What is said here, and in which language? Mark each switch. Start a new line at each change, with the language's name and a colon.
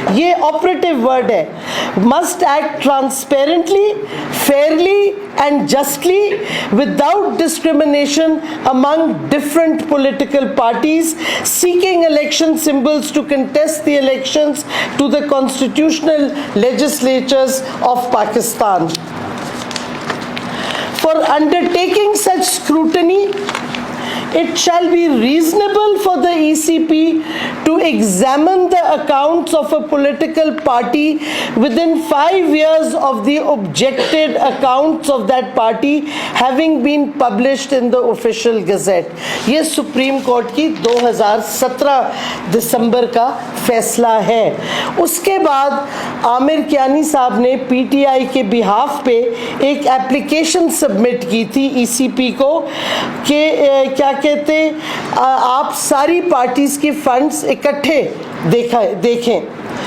Hindi: ये
English: operative word
Hindi: है.
English: Must act transparently, fairly and justly without discrimination among different political parties seeking election symbols to contest the elections to the constitutional legislatures of Pakistan. For undertaking such scrutiny, it shall be reasonable for the ECP to examine the accounts of a political party within 5 years of the objected accounts of that party having been published in the official gazette.
Hindi: ये supreme court की 2017 दिसंबर का फैसला है। उसके बाद आमिर कियानी साहब ने PTI के बिहाफ पे एक एप्लीकेशन सबमिट की थी ECP को कि क्या कहते आप सारी पार्टीज़ की फंड्स इकट्ठे देखें।